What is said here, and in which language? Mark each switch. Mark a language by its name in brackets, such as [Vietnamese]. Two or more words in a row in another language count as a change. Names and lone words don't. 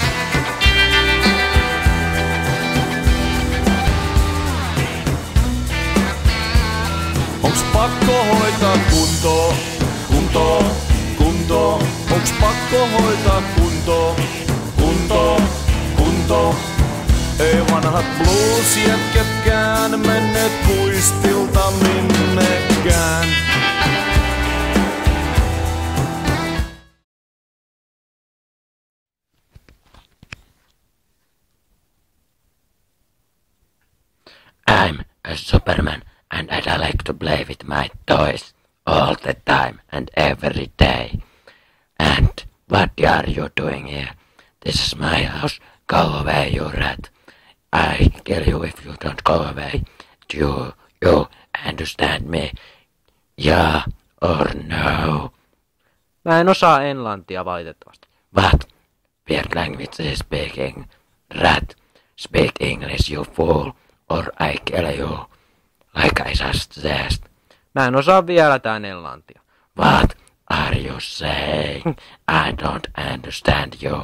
[Finnish] Onks pakko hoitaa kuntoon, kuntoon, kuntoon? Onks pakko hoitaa kuntoon, kuntoon, kuntoon? Ei vanhat bluesjätkätkään menneet puistilta minnekään. [English] I'm a Superman and I'd like to play with my toys all the time and every day. And what are you doing here? This is my house. Go away, you rat. I kill you if you don't go away. You understand me? Yeah or no? [Finnish] Mä en osaa englantia valitettavasti. [English] What? Weird language is speaking. Rat, speak English you fool, or I kill you. Like I just said. [Finnish] Mä en osaa vieläkään englantia. [English] What are you saying? I don't understand you.